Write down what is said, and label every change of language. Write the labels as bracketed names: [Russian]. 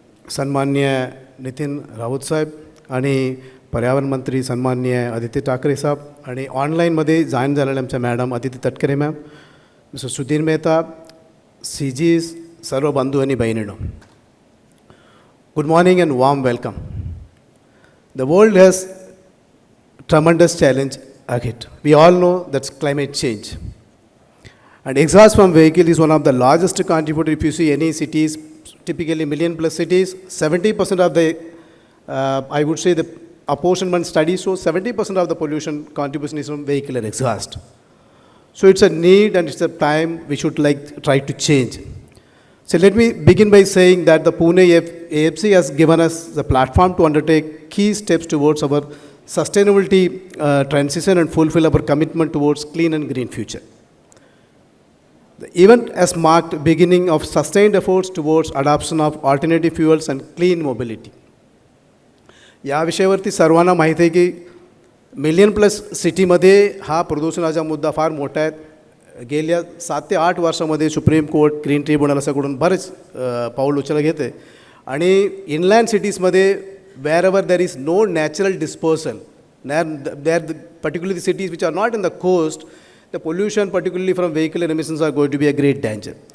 [Marathi] सन्माननीय नितीन राऊत साहेब आणि पर्यावरण मंत्री सन्माननीय आदित्य ठाकरे साहेब आणि ऑनलाईनमध्ये जॉईन झालेले आमच्या madam Aditi Tatkare ma'am, mister Sudhir Mehta, CGs, सर्व बंधू आणि बहिणींनो, [English] Good morning and warm welcome. The world has tremendous challenge ahead. We all know that's climate change. And exhaust from vehicle is one of the largest contributor. If you see any cities, typically million plus cities, 70% of the, I would say the apportionment study shows 70% of the pollution contribution is from vehicular exhaust. So it's a need and it's a time we should try to change. So let me begin by saying that the Pune AFC has given us the platform to undertake key steps towards our sustainability transition and fulfill our commitment towards clean and green future. The event has marked beginning of sustained efforts towards adoption of alternative fuels and clean mobility. [Marathi] या विषयावरती सर्वांना माहिती आहे की million plus सिटीमध्ये हा प्रदूषणाचा मुद्दा फार मोठा आहे. गेल्या 7 ते 8 वर्षामध्ये सुप्रीम कोर्ट, ग्रीन ट्रिब्युनल असं बरेच पाऊल उचलला घेते आणि इनलँड सिटीजमध्ये [English] wherever there is no natural dispersal, particularly the cities which are not in the coast, the pollution particularly from vehicle emissions are going to be a great danger.